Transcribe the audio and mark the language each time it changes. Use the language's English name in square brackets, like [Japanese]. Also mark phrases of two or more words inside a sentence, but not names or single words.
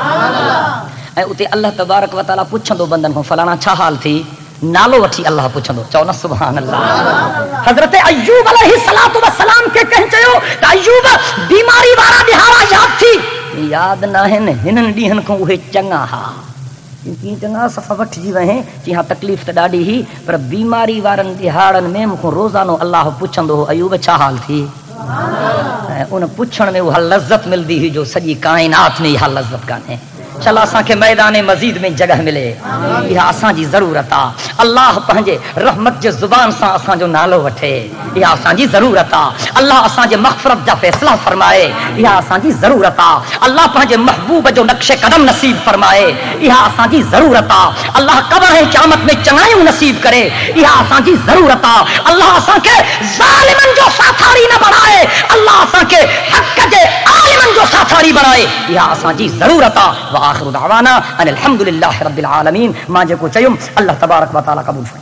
[Saraiki] اے اتے اللہ تبارک و تعالی پوچھندو بندن کو فلانا چھا حال تھی نالو وٹھی اللہ پوچھندو چونا [Arabic] سبحان اللہ [Saraiki] حضرت ایوب [Arabic] علیہ السلام [Saraiki] کے کہیں چیو کہ ایوب بیماری وارا دہارا یاد تھی یاد نہ ہے ہنن ڈیہن کو وہ چنگا ہا کیونکہ چنگا صفا وٹ جی وہیں کہ ہاں تکلیف تے ڈاڈی ہی پر بیماری وارن دہاڑن میں مکو روزانو اللہ پوچھندو ایوب چھا حال تھی ان پوچھن میں وہ لذت ملدی ہی جو سجی کائنات میں یہ لذت کانے چل اساں کے میدان مزید میں جگہ ملے یہ اساں جی ضرورت آ اللہ پنجے رحمت جے زبان سان اساں جو نالو وٹھے یہ اساں جی ضرورت آ اللہ اساں جے مغفرت جا فیصلہ فرمائے یہ اساں جی ضرورت آ اللہ پنجے محبوب جو نقش قدم نصیب فرمائے یہ اساں جی ضرورت آ اللہ قبر ہے قیامت میں چنگائیوں نصیب کرے یہ اساں جی ضرورت آ اللہ اساں کے ظالمن جو ساتھاری نہ بنائے اللہ اساں کے حق کے عالمن جو ساتھاری بنائے یہ اساں جی ضرورت آ [Arabic] آخر دعوانا ان الحمدللہ رب العالمین [Saraiki] ماں جے کو چیوں اللہ تبارک و تعالی قبول فرمائے